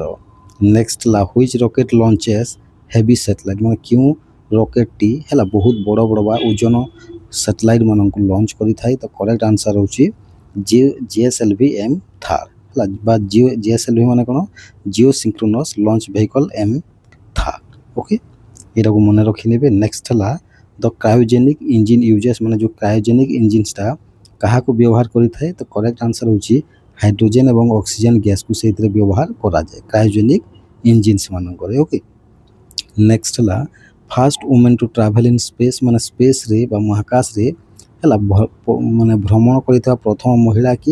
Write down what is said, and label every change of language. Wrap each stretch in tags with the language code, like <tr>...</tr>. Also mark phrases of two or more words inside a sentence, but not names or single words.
<or>ନେକ୍ସଟ ହେଲା</or> <en>which rocket launches heavy satellite</en> <or>ମାନେ କେଉଁ ରକେଟ୍ଟି ହେଲା ବହୁତ ବଡ଼ ବା ଓଜନ ସାଟେଲାଇଟ୍ ମାନଙ୍କୁ ଲଞ୍ଚ କରିଥାଏ। ତ</or> <en>correct answer</en> <or>ହେଉଛି GSLV M3 ହେଲା ବା GSLV ମାନେ କ'ଣ</or> <en>geo synchronous launch vehicle M3.</en> <or>ଓକେ ଏଇଟାକୁ ମନେ ରଖିନେବେ। ନେକ୍ସଟ ହେଲା</or> <en>the cryogenic engine uses</en> <or>ମାନେ ଜୋ କ୍ରାୟୋଜେନିକ ଇଞ୍ଜିନଟା କାହାକୁ ବ୍ୟବହାର କରିଥାଏ ତ</or> <en>correct answer</en> <or>ହେଉଛି ହାଇଡ୍ରୋଜେନ୍ ଏବଂ ଅକ୍ସିଜେନ୍ ଗ୍ୟାସ୍କୁ ସେଇଥିରେ ବ୍ୟବହାର କରାଯାଏ</or> <en>cryogenic engines</en> <or>ମାନଙ୍କରେ। ଓକେ, ନେକ୍ସଟ ହେଲା</or> <en>first women to travel in space</en> <or>ମାନେ ସ୍ପେସ୍ରେ ବା ମହାକାଶରେ ହେଲା ମାନେ ଭ୍ରମଣ କରିଥିବା ପ୍ରଥମ ମହିଳା କିଏ?</or>